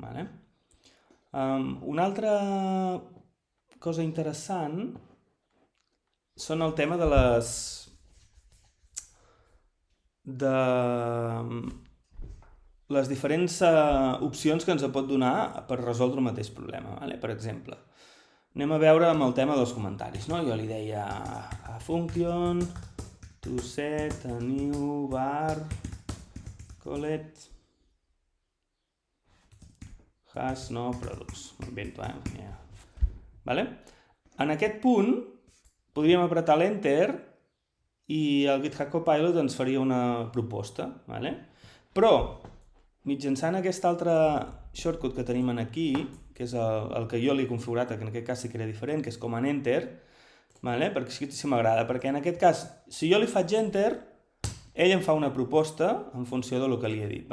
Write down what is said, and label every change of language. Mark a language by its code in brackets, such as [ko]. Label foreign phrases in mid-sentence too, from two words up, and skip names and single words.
[ca] Una altra cosa interessant són el tema de les diferents opcions que ens pot donar per resoldre el mateix problema. Per exemple, anem a veure amb el tema dels comentaris. Jo li deia a [en] function to set a new var colet has no products. [ca] M'invento, En aquest punt podríem apretar l'Enter i el GitHub Copilot ens faria una proposta. Però, mitjançant aquest altre shortcut que tenim aquí, que és el que jo li he configurat, que en aquest cas sí que era diferent, que és Command Enter, perquè així sí m'agrada, perquè en aquest cas, si jo li faig Enter, ell em fa una proposta en funció del que li he dit.